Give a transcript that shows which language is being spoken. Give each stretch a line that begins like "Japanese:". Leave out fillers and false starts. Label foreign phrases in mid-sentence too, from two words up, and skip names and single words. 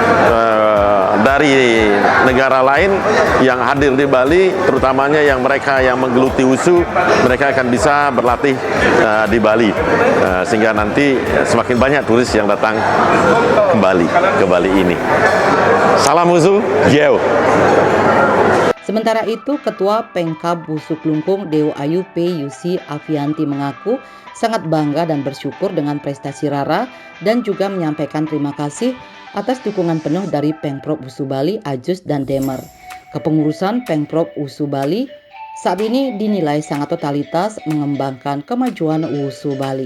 Indonesian: dari negara lain yang hadir di Bali, terutamanya yang mereka yang menggeluti wushu, mereka akan bisa berlatih di Bali, sehingga nanti semakin banyak turis yang datang kembali ke Bali ini. Salam wushu, jauh. Sementara itu, Ketua Pengkab Wushu Klungkung Dewa Ayu P.Yusi Avianti mengaku sangat bangga dan bersyukur dengan prestasi Rara, dan juga menyampaikan terima kasih atas dukungan penuh dari Pengprov Wushu Bali, Ajus, dan Demer. Kepengurusan Pengprov Wushu Bali saat ini dinilai sangat totalitas mengembangkan kemajuan Wushu Bali.